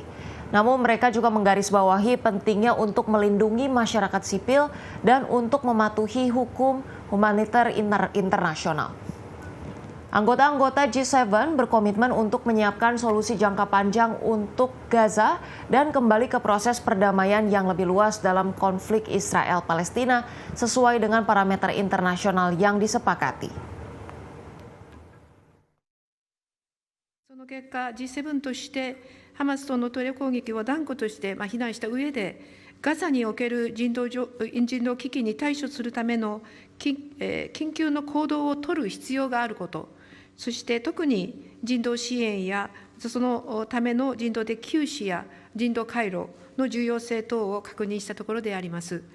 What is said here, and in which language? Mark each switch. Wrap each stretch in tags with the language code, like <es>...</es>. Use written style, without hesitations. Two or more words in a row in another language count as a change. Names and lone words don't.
<id>Namun mereka juga menggarisbawahi pentingnya untuk melindungi masyarakat sipil dan untuk mematuhi hukum humaniter internasional. Anggota-anggota G7 berkomitmen untuk menyiapkan solusi jangka panjang untuk Gaza dan kembali ke proses perdamaian yang lebih luas dalam konflik Israel-Palestina sesuai dengan parameter internasional yang disepakati.</id> <ja>その結果、G7 としてハマスとのテロ攻撃を断固として非難した上で、ガザにおける人道危機に対処するための緊急の行動を取る必要があること、そして特に人道支援やそのための人道的救死や人道回廊の重要性等を確認したところであります。</ja>